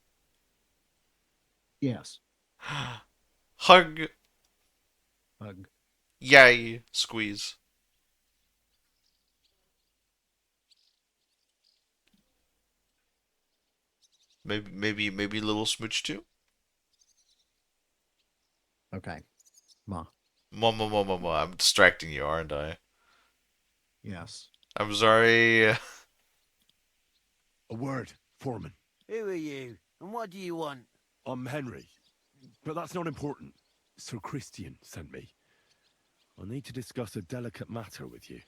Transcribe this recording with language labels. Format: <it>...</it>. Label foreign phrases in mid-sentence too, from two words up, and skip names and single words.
<en>Yes. Hug. Hug. Yay. Squeeze. Maybe a little smooch too. Okay. Ma. Mo. I'm distracting you, aren't I? Yes. I'm sorry. A word, Foreman. Who are you, and what do you want? I'm Henry. But that's not important. Sir Christian sent me. I need to discuss a delicate matter with you.</en>